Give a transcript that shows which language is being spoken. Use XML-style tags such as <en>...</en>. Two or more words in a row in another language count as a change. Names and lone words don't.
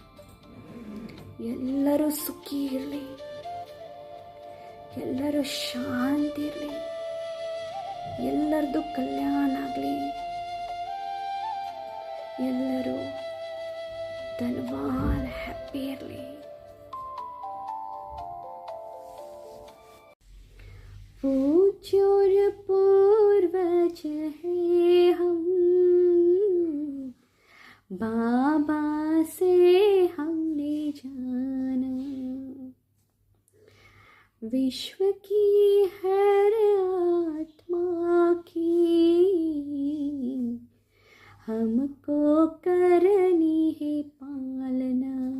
<kn>ಎಲ್ಲರೂ ಸುಖಿ ಇರಲಿ, ಎಲ್ಲರೂ ಶಾಂತಿ ಇರಲಿ, ಎಲ್ಲರದು ಕಲ್ಯಾಣ ಆಗಲಿ, ಎಲ್ಲರೂ ಧನವಾನ್ ಹ್ಯಾಪಿ ಇರಲಿ.</kn> <hi>पूज्य और पूर्वज है हम, बाबा से हमने जाना, विश्व की हर आत्मा की हमको करनी है पालना,</hi>